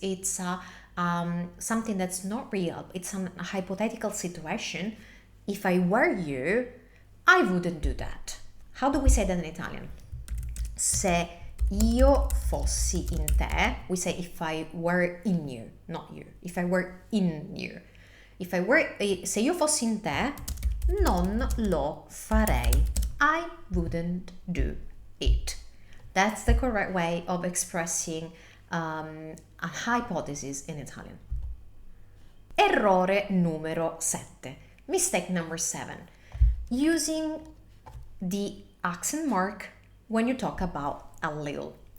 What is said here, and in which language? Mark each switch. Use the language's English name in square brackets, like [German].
[English] It's something that's not real. It's a hypothetical situation. If I were you, I wouldn't do that. How do we say that in Italian? [Italian] Se io fossi in te, [English] we say if I were in you, not you. If I were in you. [Italian] Se io fossi in te, non lo farei. [English] I wouldn't do it. That's the correct way of expressing a hypothesis in Italian. [Italian] Errore numero 7. [English] Mistake number 7. Using the accent mark when you talk about a little.